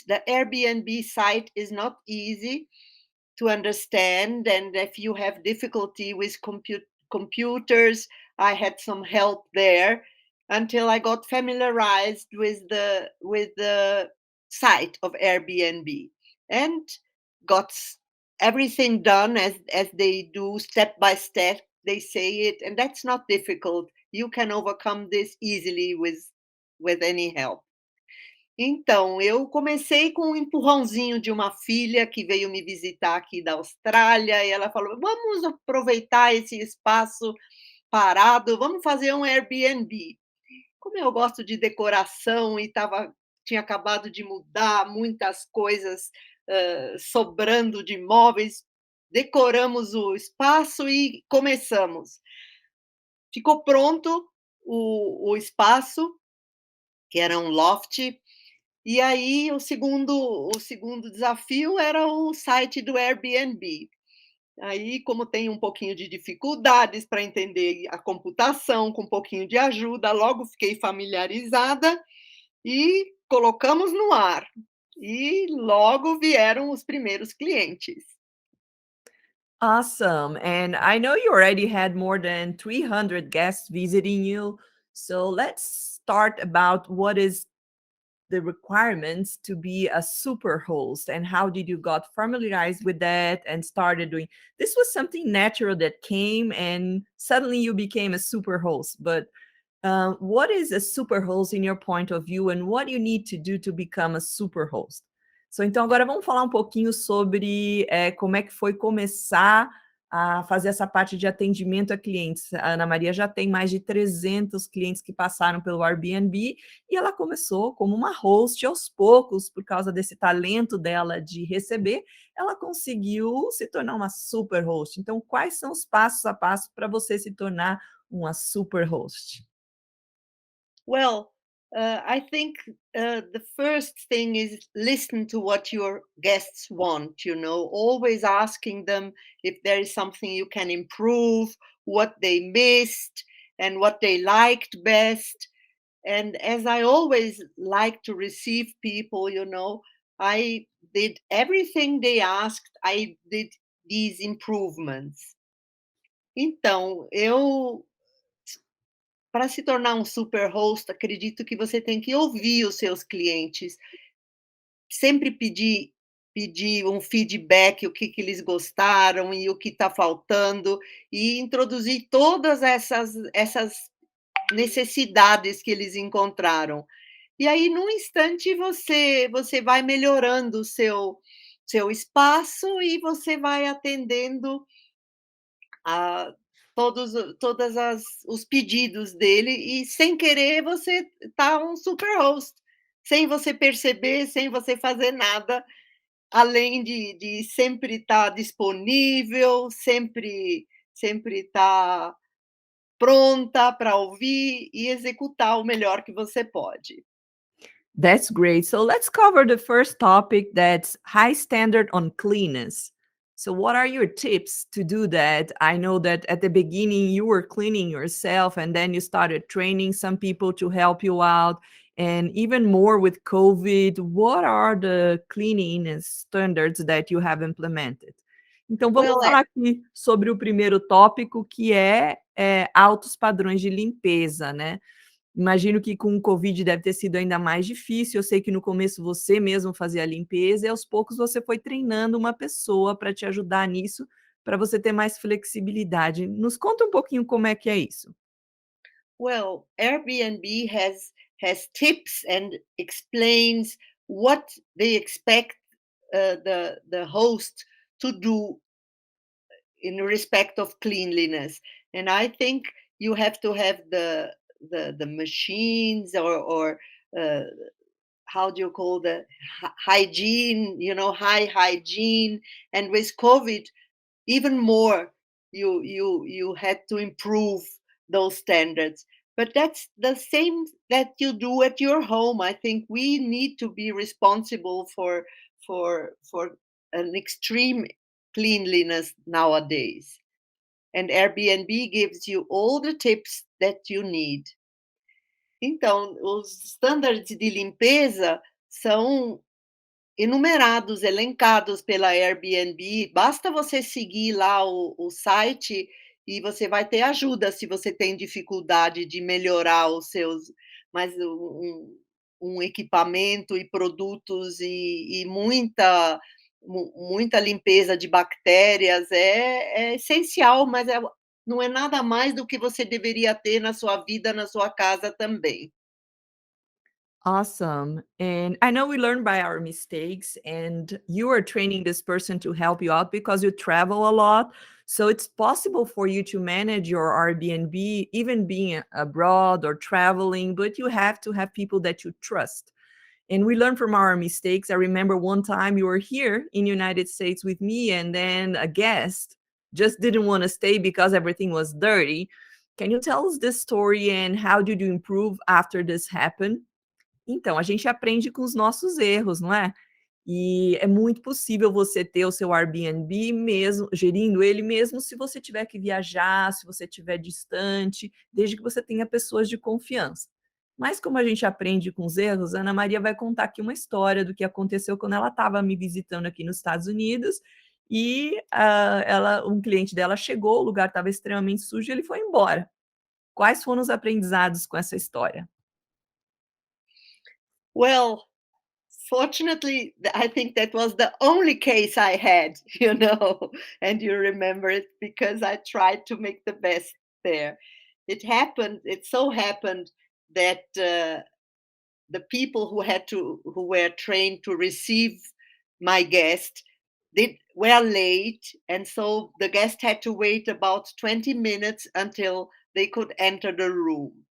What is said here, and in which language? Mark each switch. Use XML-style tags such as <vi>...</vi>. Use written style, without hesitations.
<en>The Airbnb site is not easy to understand, and if you have difficulty with computers, I had some help there until I got familiarized with the site of Airbnb and got everything done as they do, step by step. They say it, and that's not difficult. You can overcome this easily with any help.</en> <pt>Então, eu comecei com um empurrãozinho de uma filha que veio me visitar aqui da Austrália, e ela falou: "Vamos aproveitar esse espaço parado, vamos fazer um Airbnb". Como eu gosto de decoração e tinha acabado de mudar muitas coisas, sobrando de móveis, decoramos o espaço e começamos. Ficou pronto o espaço, que era um loft. E aí o segundo desafio era o site do Airbnb. Aí, como tem um pouquinho de dificuldades para entender a computação, com um pouquinho de ajuda, logo fiquei familiarizada e colocamos no ar. E logo vieram os primeiros clientes.</pt> <en>Awesome. And I know you already had more than 300 guests visiting you. So let's start about what is the requirements to be a super host and how did you got familiarized with that and started doing this was something natural that came and suddenly you became a super host, but what is a super host in your point of view and what you need to do to become a super host?</en> <pt>So, então agora vamos falar um pouquinho sobre como é que foi começar a fazer essa parte de atendimento a clientes. A Ana Maria já tem mais de 300 clientes que passaram pelo Airbnb e ela começou como uma host aos poucos, por causa desse talento dela de receber, ela conseguiu se tornar uma super host. Então, quais são os passos a passo para você se tornar uma super host?</pt> <en>Well, I think the first thing is listen to what your guests want, always asking them if there is something you can improve, what they missed, and what they liked best. And as I always like to receive people, I did everything they asked, I did these improvements.</en> <pt>Então, para se tornar um super host, acredito que você tem que ouvir os seus clientes, sempre pedir um feedback, o que que eles gostaram e o que está faltando, e introduzir todas essas necessidades que eles encontraram. E aí, num instante, você vai melhorando o seu espaço e você vai atendendo a todas as os pedidos dele e sem querer você tá um super host, sem você perceber, sem você fazer nada. além de sempre estar disponível, sempre estar pronta para ouvir e executar o melhor que você pode.</pt> <en>That's great. So let's cover the first topic, that's high standard on cleanness. So, what are your tips to do that? I know that at the beginning you were cleaning yourself and then you started training some people to help you out. And even more with COVID, what are the cleanliness standards that you have implemented?</en> <pt>Então, vamos</pt> <en>Well,</en> <pt>falar aqui sobre o primeiro tópico, que altos padrões de limpeza, né? Imagino que com o Covid deve ter sido ainda mais difícil. Eu sei que no começo você mesmo fazia a limpeza e aos poucos você foi treinando uma pessoa para te ajudar nisso, para você ter mais flexibilidade. Nos conta um pouquinho como é que é isso.</pt> <en>Airbnb has tips and explains what they expect the host to do in respect of cleanliness. And I think you have to have the machines or uh, how do you call the hygiene, high hygiene. And with COVID, even more, you had to improve those standards. But that's the same that you do at your home. I think we need to be responsible for an extreme cleanliness nowadays, and Airbnb gives you all the tips that you need.</en> <pt>Então, os standards de limpeza são enumerados, elencados pela Airbnb. Basta você seguir lá o site e você vai ter ajuda se você tem dificuldade de melhorar os seus, mas um equipamento e produtos e muita limpeza de bactérias é essencial, mas não é nada mais do que você deveria ter na sua vida, na sua casa também.</pt> <en>Awesome. And I know we learn by our mistakes, and you are training this person to help you out because you travel a lot. So it's possible for you to manage your Airbnb, even being abroad or traveling, but you have to have people that you trust. And we learn from our mistakes. I remember one time you were here in United States with me, and then a guest just didn't want to stay because everything was dirty. Can you tell us this story and how did you improve after this happened?</en> <pt>Então, a gente aprende com os nossos erros, não é? E é muito possível você ter o seu Airbnb mesmo gerindo ele mesmo se você tiver que viajar, se você estiver distante, desde que você tenha pessoas de confiança. Mas como a gente aprende com os erros, a Ana Maria vai contar aqui uma história do que aconteceu quando ela estava me visitando aqui nos Estados Unidos e, um cliente dela chegou, o lugar estava extremamente sujo e ele foi embora. Quais foram os aprendizados com essa história?</pt> <en>Well, fortunately, I think that was the only case I had, and you remember it because I tried to make the best there. It so happened that the people who were trained to receive my guest were late, and so the guest had to wait about 20 minutes until they could enter the room.</en>